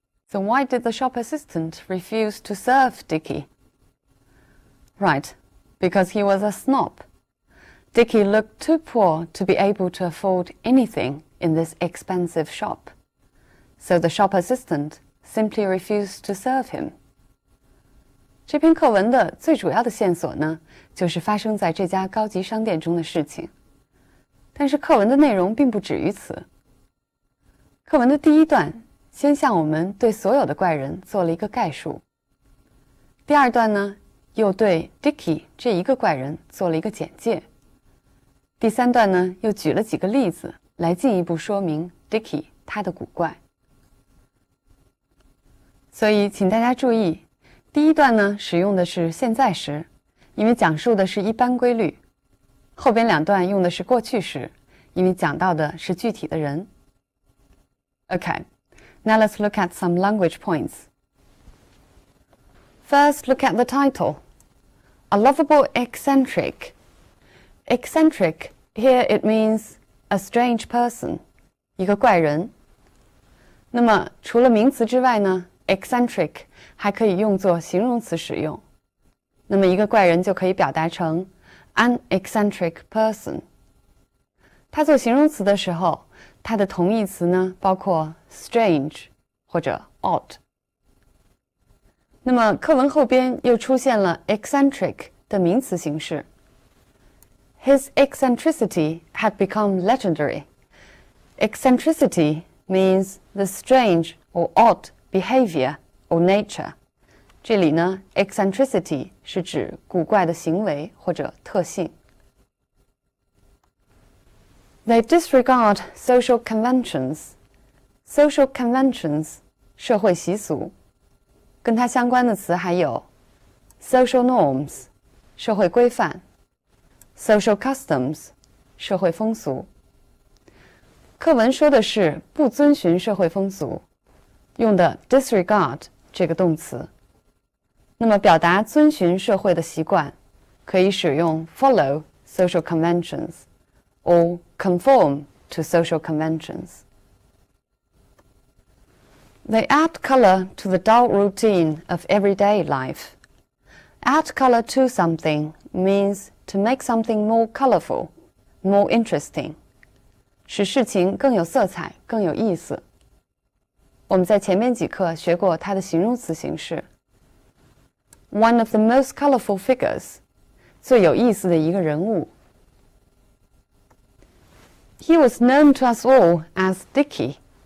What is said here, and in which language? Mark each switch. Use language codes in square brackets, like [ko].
[en] So why did the shop assistant refuse to serve Dickie? Right, because he was a snob. Dickie looked too poor to be able to afford anything in this expensive shop. So the shop assistant simply refused to serve him. [zh] 这篇课文的最主要的线索呢，就是发生在这家高级商店中的事情。但是课文的内容并不止于此。课文的第一段先向我们对所有的怪人做了一个概述。第二段呢，又对 Dickie 这一个怪人做了一个简介。第三段呢，又举了几个例子来进一步说明 Dickie 他的古怪。所以请大家注意，第一段呢使用的是现在时，因为讲述的是一般规律。后边两段用的是过去时，因为讲到的是具体的人。 [en] Okay, now let's look at some language points. First, look at the title. A lovable eccentric. Eccentric, here it means a strange person, [zh] 一个怪人。那么除了名词之外呢，eccentric 还可以用作形容词使用，那么一个怪人就可以表达成 [en] an eccentric person。 [zh] 它做形容词的时候，它的同义词呢包括 strange 或者 odd。那么课文后边又出现了 eccentric 的名词形式。 [en] His eccentricity had become legendary. Eccentricity means the strange or odd behavior or nature. [zh] 这里呢 eccentricity 是指古怪的行为或者特性。 [en] They disregard social conventions. Social conventions [zh] 社会习俗，跟它相关的词还有 [en] social norms [zh] 社会规范， [en] social customs [zh] 社会风俗。课文说的是不遵循社会风俗，用的 disregard 这个动词。那么表达遵循社会的习惯，可以使用 [en] follow social conventions or conform to social conventions. They add color to the dull routine of everyday life. Add color to something means to make something more colorful, more interesting. [zh] 使事情更有色彩，更有意思。我们在前面几课学过它的形容词形式。 [en] One of the most colorful figures， [zh] 最有意思的一个人物。 [en] He was known to us all as Dickie。